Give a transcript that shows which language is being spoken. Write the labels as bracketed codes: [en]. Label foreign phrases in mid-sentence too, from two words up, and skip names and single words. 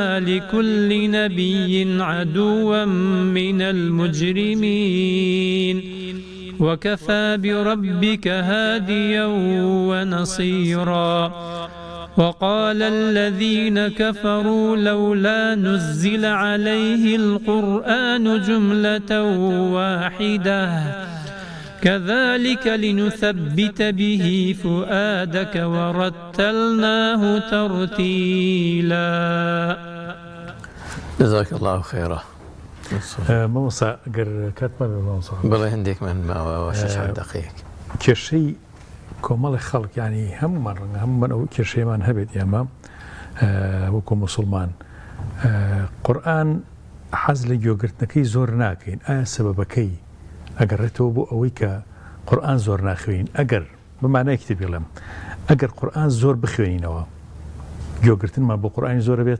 [ar] لكل نبي عدوا من المجرمين وكفى بربك هاديا ونصيرا وقال الذين كفروا لولا نزل عليه القرآن جملة واحدة كذلك لنثبت به فؤادك ورتلناه ترتيلا. جزاك الله خيرا. [ckb] مامۆستا گەر کاتمان بێ مامۆستا بەڵێ هەندێک من ماوە 6 دقیقە کێشەی کۆمەڵی خەڵک ینی هەمومان ڕەنگە هەمومان ئەو کێشەیەمان هەبێت ئێمە وەکو موسڵمان قورئان حەز لە گوێگرتنەکەی زۆر ناکەین ئایا سەبەبەکەی ئەگەڕێتەوە بۆ ئەوەی کە قورئان زۆر ناخوێن ئەگەر بمانایەکی بڵێم ئەگەر قورئان زۆر بخوێنینەوە گوێگرتنمان بۆ قورئانی زۆرە بێت